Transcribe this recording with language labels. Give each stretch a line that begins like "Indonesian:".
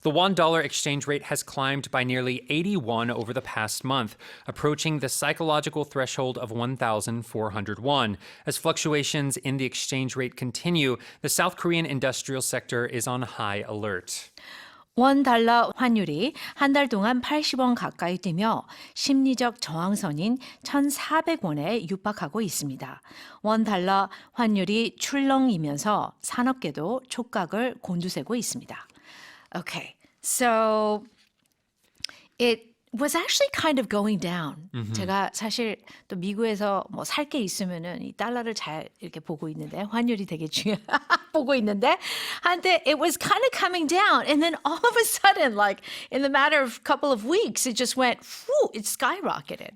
English: The $1 exchange rate has climbed by nearly 81 over the past month, approaching the psychological threshold of 1,400 won. As fluctuations in the exchange rate continue, the South Korean industrial sector is on high alert.
Korean: $1 환율이 한 달 동안 80원 가까이 뛰며 심리적 저항선인 1,400원에 육박하고 있습니다. $1 환율이 출렁이면서 산업계도 촉각을 곤두세고 있습니다.
English: Okay, so it was actually kind of going down.
Korean: 제가 사실 또 미국에서 뭐 살 게 있으면은 이 달러를 잘 이렇게 보고 있는데 환율이 되게 보고 있는데 한때
English: it was kind of coming down and then all of a sudden like in the matter of a couple of weeks it just went whoo, it skyrocketed.